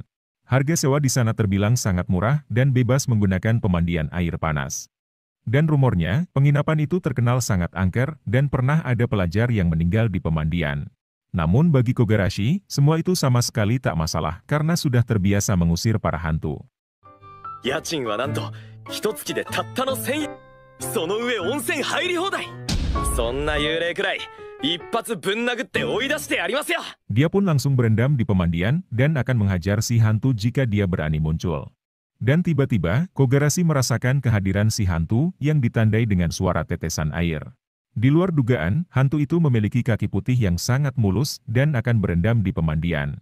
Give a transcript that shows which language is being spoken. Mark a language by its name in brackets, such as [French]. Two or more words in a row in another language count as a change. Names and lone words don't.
[Indonesian] Harga sewa di sana terbilang sangat murah dan bebas menggunakan pemandian air panas. Dan rumornya, penginapan itu terkenal sangat angker dan pernah ada pelajar yang meninggal di pemandian. Namun bagi Kogarashi, semua itu sama sekali tak masalah karena sudah terbiasa mengusir para hantu. [Japanese] 家賃はなんと, 1月でたったの1000円。その上温泉入り放題。そんな幽霊くらい、一発ぶん殴って追い出してやりますよ。 [Indonesian] Dia pun langsung berendam di pemandian dan akan menghajar si hantu jika dia berani muncul. Dan tiba-tiba, Kogarashi merasakan kehadiran si hantu yang ditandai dengan suara tetesan air. Di luar dugaan, hantu itu memiliki kaki putih yang sangat mulus dan akan berendam di pemandian.